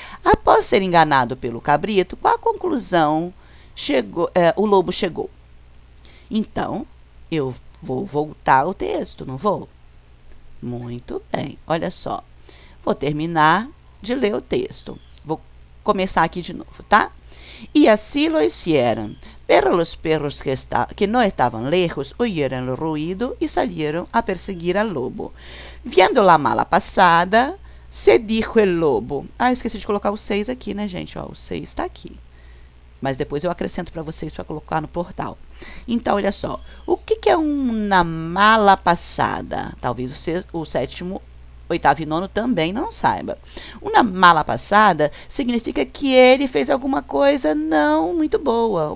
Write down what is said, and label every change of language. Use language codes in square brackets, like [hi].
[pt] Após ser enganado pelo cabrito, qual a conclusão o lobo chegou? Então, eu vou voltar ao texto, não vou? Muito bem, olha só. Vou terminar de ler o texto. Vou começar aqui de novo, tá? [es] E assim lo hicieron. Pero los perros que no estaban lejos oyeron el ruido y salieron a perseguir al lobo. Viendo la mala passada, se dijo el lobo. [pt] Ah, eu esqueci de colocar o 6 aqui, né, gente? Ó, o 6 está aqui. Mas depois eu acrescento para vocês para colocar no portal. Então, olha só. O que é uma mala passada? Talvez o sétimo, oitavo e nono também não saiba. Uma mala passada significa que ele fez alguma coisa não muito boa.